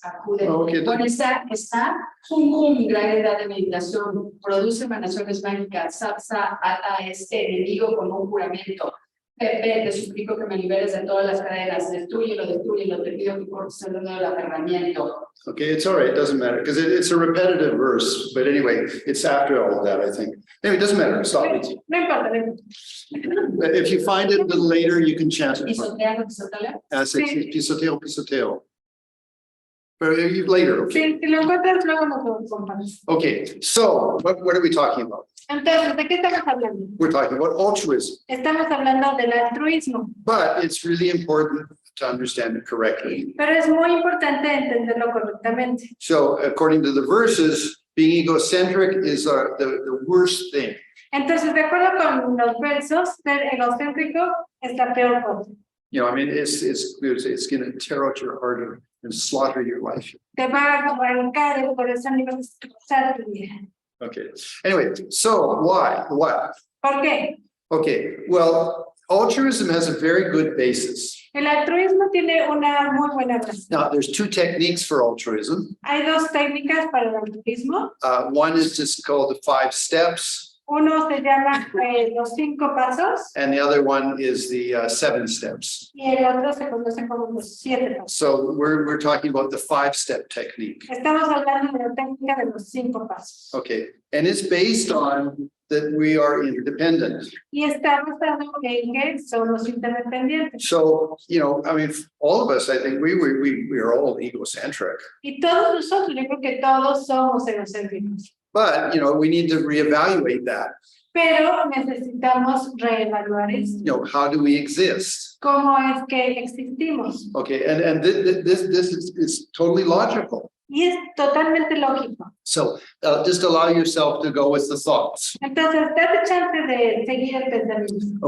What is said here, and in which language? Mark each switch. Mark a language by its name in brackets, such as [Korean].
[Spanish] Acude. [English] Okay, [Spanish] Bueno, está gran edad de meditación, produce emanaciones mágicas, sapsa, ata a este enemigo con un juramento. Pepe, te suplico que me liberes de todas las cadenas, destrúyelo, te pido que cortes el dedo del aferramiento. [English] Okay, it's all right, it doesn't matter, because it's a repetitive verse, but anyway, it's after all of that, I think. Anyway, it doesn't matter, stop it. [Spanish] No importa, no importa. [English] If you find it a little later, you can chant it. [Spanish] Pisotea, pisotea. Pisoteo, pisoteo. [English] But later, okay. [Spanish] Si lo encuentras, luego nos lo compartes. [English] Okay, so what are we talking about? [Spanish] Entonces, ¿de qué estamos hablando? [English] We're talking about altruism, [Spanish] Estamos hablando del altruismo, [English] but it's really important to understand it correctly. [Spanish] pero es muy importante entenderlo correctamente. [English] So according to the verses, being egocentric is the worst thing. [Spanish] Entonces, de acuerdo con los versos, ser egocéntrico es la peor cosa. [English] You know, I mean, it's going to tear out your heart and slaughter your life. [Spanish] Te va a arrancar el corazón y vas a destrozar tu vida. [English] Okay. Anyway, so why? What? [Spanish] ¿Por qué? [English] Okay. Well, altruism has a very good basis. [Spanish] El altruismo tiene una muy buena base. [English] Now, there's two techniques for altruism. [Spanish] Hay dos técnicas para el altruismo. [English] One is just called the 5 steps, [Spanish] Uno se llama los 5 pasos [English] and the other one is the 7 steps. [Spanish] y el otro se conoce como los 7 pasos. [English] So we're talking about the 5-step technique. [Spanish] Estamos hablando de la técnica de los 5 pasos. [English] Okay, and it's based on that we are interdependent. [Spanish] Y está basado en que somos interdependientes. [English] So, you know, I mean, all of us, I think we are all egocentric, [Spanish] Y todos nosotros, yo creo que todos somos egocéntricos. [English] but, you know, we need to reevaluate that. [Spanish] Pero necesitamos reevaluar esto. [English] You know, how do we exist? [Spanish] ¿Cómo es que existimos? [English] Okay, and this is totally logical. [Spanish] Y es totalmente lógico. [English] So just allow yourself to go with the thoughts. [Spanish] Entonces, date chance de seguir el pensamiento.